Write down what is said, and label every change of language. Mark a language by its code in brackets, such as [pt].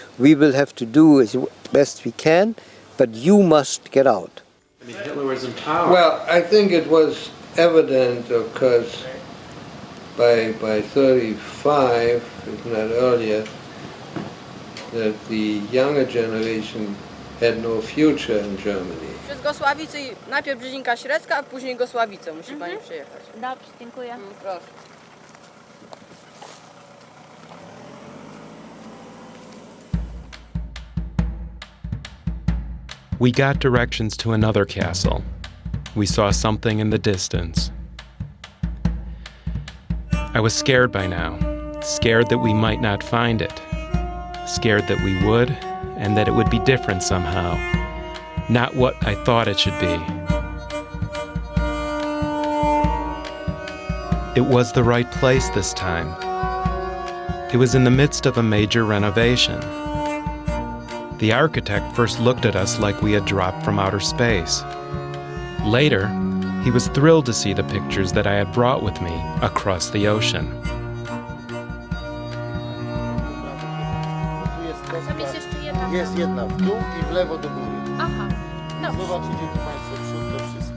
[en] We will have to do as best we can, but you must get out. I mean, Hitler was in power. Well, I think it was evident because by 35, if not earlier, that the younger generation had no future in Germany. [pl] Przez Gosławice, najpierw Brzezinka Średzka, a później Gosławice musi pani przyjechać. Dobrze, dziękuję. Proszę. [en] We got directions to another castle. We saw something in the distance. I was scared by now, scared that we might not find it, scared that we would, and that it would be different somehow, not what I thought it should be. It was the right place this time. It was in the midst of a major renovation. The architect first looked at us like we had dropped from outer space. Later, he was thrilled to see the pictures that I had brought with me across the ocean. [pl] Jest jedna w dół i w lewo do góry. Aha, dobrze. Zobaczycie tu Państwo przód, to wszystko.